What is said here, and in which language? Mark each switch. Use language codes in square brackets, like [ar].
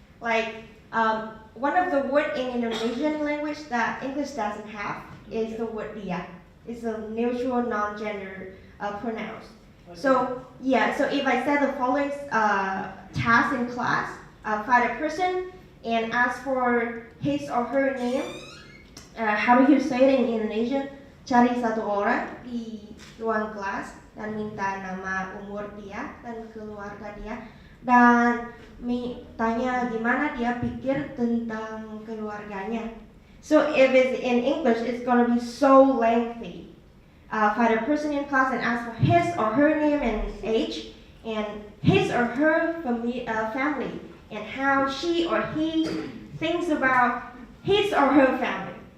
[en] Like one of the words in Indonesian language that English doesn't have is the word dia. It's a neutral non-gender pronoun. So if I said the following task in class, find a person and ask for his or her name. How do you say it in Indonesian? [id] Cari satu orang di ruang kelas dan minta nama, umur dia dan keluarga dia, dan tanya gimana dia pikir tentang keluarganya. [en] So if it's in English, it's going to be so lengthy. Find a person in class and ask for his or her name and age, and his or her family, and how she or he thinks about his or her family.